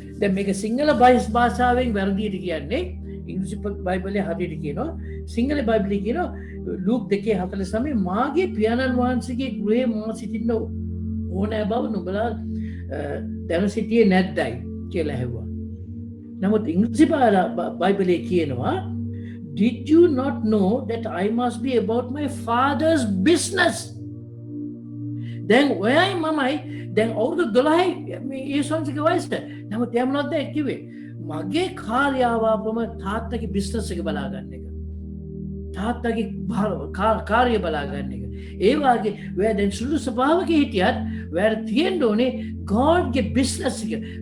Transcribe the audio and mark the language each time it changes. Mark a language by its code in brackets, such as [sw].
[si] දැන් මේක සිංහල භාෂාවෙන් වැරදියට කියන්නේ ඉංග්‍රීසි බයිබලයේ හරියට කියනවා සිංහල බයිබලයේ කියනවා ලූක් 2:49 මාගේ පියාණන් වහන්සේගේ ගෘහේ මා සිටින්න ඕනෑ බව නුඹලා දැන සිටියේ නැද්දයි කියලා ඇහුවා. නමුත් ඉංග්‍රීසි බයිබලයේ කියනවා [en] did you not know that I must be about my father's business? [si] දැන් ඔයයි මමයි දැන් අවුරුදු 12යි මේ යේසුස්ගේ වයසට. නමුත් එයා මොනවද කිව්වේ? මගේ කාර්යාවාපම තාත්තගේ බිස්නස් එක බලා ගන්න එක. තාත්තගේ කාර්ය බලා ගන්න එක. ඒ වගේ ඔයා දැන් සුළු ස්වභාවක හිටියත් ඔයාට තියෙන්න ඕනේ Godගේ බිස්නස් එක.